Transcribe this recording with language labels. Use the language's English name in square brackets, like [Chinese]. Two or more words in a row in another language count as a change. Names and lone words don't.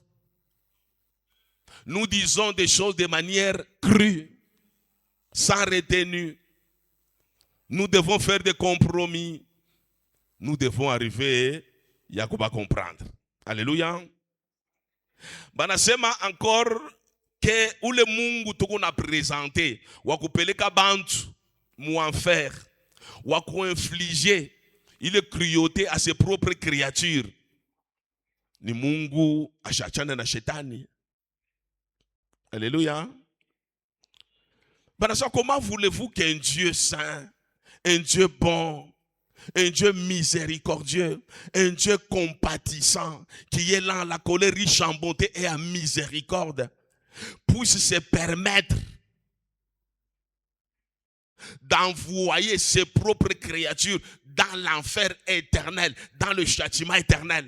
[French] Nous disons des choses de manière crue, sans retenue. Nous devons faire des compromis. Nous devons arriver à comprendre. Alléluia. Banasema encore que où le [Swahili] mungu tuko na [French] présenté [Swahili] wakupeleka bantu mu [French] enfer, waku infliger ile cruauté à ses propres créatures. [Swahili] Ni mungu ashachana na shetani. [French] Alléluia. Banasema comment voulez-vous qu'un Dieu saint, un Dieu bon, un Dieu miséricordieux, un Dieu compatissant, qui est lent à la colère, riche en bonté et en miséricorde, puisse se permettre d'envoyer ses propres créatures dans l'enfer éternel, dans le châtiment éternel.